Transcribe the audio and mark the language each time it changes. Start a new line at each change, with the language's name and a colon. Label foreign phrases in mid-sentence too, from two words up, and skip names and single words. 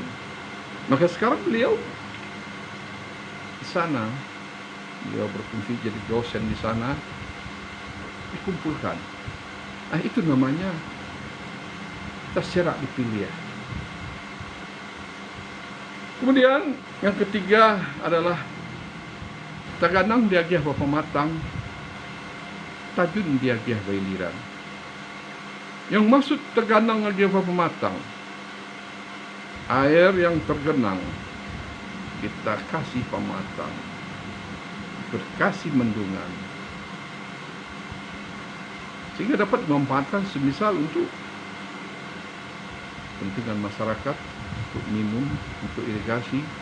Indonesian: Maka sekarang beliau di sana, beliau berfungsi jadi dosen di sana, dikumpulkan. Nah, itu namanya terserak dipilih. Kemudian yang ketiga adalah
Minangkabau: Taganang Diagiah Bapa Matang, Tajun Diagiah Bailiran.
Indonesian: Yang maksud
Minangkabau: Taganang Diagiah Bapa Matang,
Indonesian: air yang tergenang kita kasih pamatang, berkasih mendungan, sehingga dapat dimanfaatkan semisal untuk kepentingan masyarakat, untuk minum, untuk irigasi.